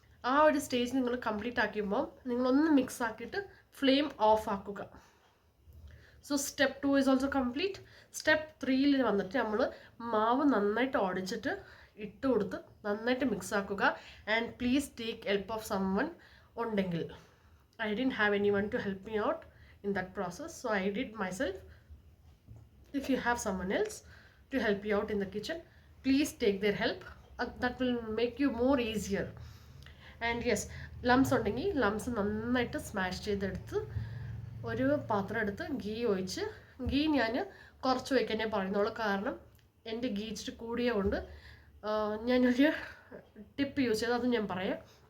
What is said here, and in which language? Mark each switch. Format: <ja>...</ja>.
<ml>ആ ഒരു സ്റ്റേജ് നിങ്ങൾ കംപ്ലീറ്റ് ആക്കുമ്പോൾ നിങ്ങളൊന്ന് മിക്സ് ആക്കിയിട്ട് ഫ്ലെയിം ഓഫ് ആക്കുക.</ml> <en>So step 2 is also complete.</en> <ml>Step 3യിൽ വന്നിട്ട് നമ്മൾ മാവ് നന്നായിട്ട് ഉടച്ചിട്ട് ഇട്ട് കൊടുത്ത് നന്നായിട്ട് മിക്സ് ആക്കുക.</ml> <en>and please take help of someone</en> <ml>ഉണ്ടെങ്കിൽ.</ml> <en>I didn't have anyone to help me out in that process, so I did myself. If you have someone else to help you out in the kitchen, please take their help. That will make you more easier. And yes,</en> <ml>lumps ഉണ്ടെങ്കിൽ lumps നന്നായിട്ട് smash ചെയ്തെടുത്ത് ഒരു പാത്രം എടുത്ത് ഗീ ഒഴിച്ച്, ഗീ ഞാൻ കുറച്ച് വയ്ക്കാനേ പറയുന്നുള്ളൂ, കാരണം എൻ്റെ ഗീ ഇച്ചിരി കൂടിയ കൊണ്ട് ഞാനൊരു ടിപ്പ് യൂസ് ചെയ്ത് അത് ഞാൻ പറയാം.</ml>